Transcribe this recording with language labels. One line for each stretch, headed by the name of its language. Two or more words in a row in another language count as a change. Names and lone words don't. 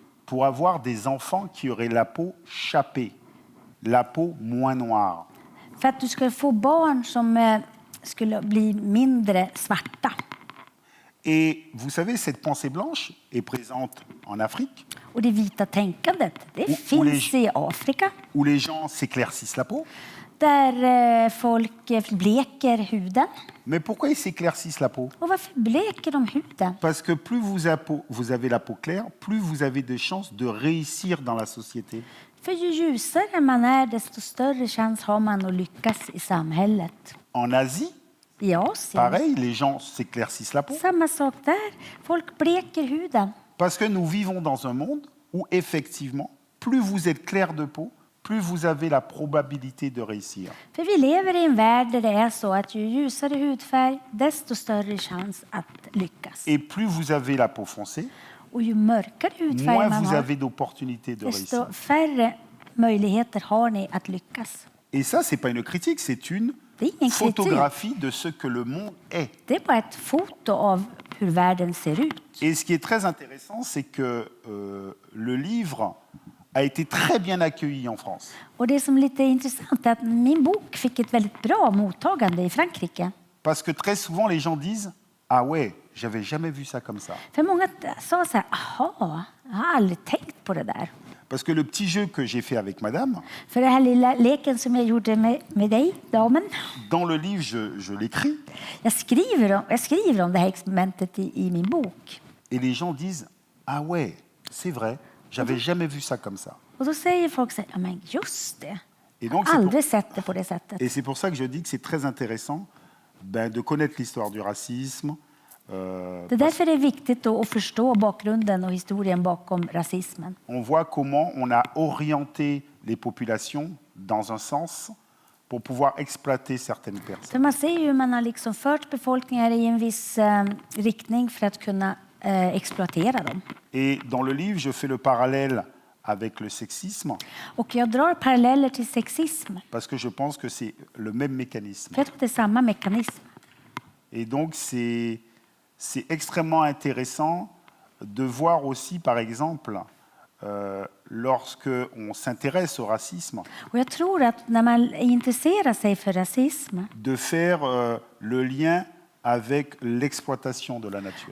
French: pour avoir des enfants qui auraient la peau chapée, la peau moins noire.
Swedish: För att du skulle få barn som skulle bli mindre svarta.
French: Et vous savez, cette pensée blanche est présente en Afrique,
Swedish: Och det vita tänkandet, det Och finns i Afrika.
French: où les gens s'éclaircissent la peau.
Swedish: Där folk bleker huden.
French: Mais pourquoi ils s'éclaircissent la peau?
Swedish: Och varför bleker de huden?
French: Parce que plus vous avez la peau claire, plus vous avez de chances de réussir dans la société.
Swedish: För ju ljusare man är, desto större chans har man att lyckas i samhället.
French: En Asie,
Swedish: I Asien,
French: pareil, les gens s'éclaircissent la peau.
Swedish: samma sak där. Folk bleker huden.
French: Parce que nous vivons dans un monde où, effectivement, plus vous êtes clair de peau, plus vous avez la probabilité de réussir.
Swedish: För vi lever i en värld där det är så att ju ljusare hudfärg, desto större chans att lyckas.
French: Et plus vous avez la peau foncée,
Swedish: Och ju mörkare hudfärg
French: moins
Swedish: man
French: vous
Swedish: har,
French: avez d'opportunités de réussir.
Swedish: desto färre möjligheter har ni att lyckas.
French: Et ça, c'est pas une critique, c'est une
Swedish: Det är ingen kritik.
French: photographie de ce que le monde est.
Swedish: Det är bara ett foto av hur världen ser ut.
French: Et ce qui est très intéressant, c'est que le le livre a été très bien accueilli en France.
Swedish: Och det som är lite intressant är att min bok fick ett väldigt bra mottagande i Frankrike.
French: Parce que très souvent, les gens disent « Ah ouais, j'avais jamais vu ça comme ça.
Swedish: För många sa så här, aha, jag har aldrig tänkt på det där. »
French: Parce que le petit jeu que j'ai fait avec madame,
Swedish: För det här lilla leken som jag gjorde med dig, damen.
French: dans le livre, je l'écris,
Swedish: Jag skriver om det här experimentet i min bok.
French: et les gens disent « Ah ouais, c'est vrai, j'avais jamais vu ça comme ça.
Swedish: Och då säger folk så här, ja men just det.
French: Et
Swedish: Jag
French: donc,
Swedish: har aldrig sett det på det sättet.
French: et c'est pour ça que je dis que c'est très intéressant de connaître l'histoire du racisme.
Swedish: Det är därför det är viktigt då att förstå bakgrunden och historien bakom rasismen.
French: On voit comment on a orienté les populations dans un sens pour pouvoir exploiter certaines personnes.
Swedish: För man ser ju hur man har liksom fört befolkningar i en viss riktning för att kunna exploatera dem.
French: Et dans le livre, je fais le parallèle avec le sexisme,
Swedish: Och jag drar paralleller till sexism.
French: parce que je pense que c'est le même mécanisme.
Swedish: För jag tror att det är samma mekanism.
French: Et donc, c'est extrêmement intéressant de voir aussi, par exemple, lorsque on s'intéresse au racisme,
Swedish: Och jag tror att när man intresserar sig för rasism,
French: de faire le lien avec l'exploitation de la nature.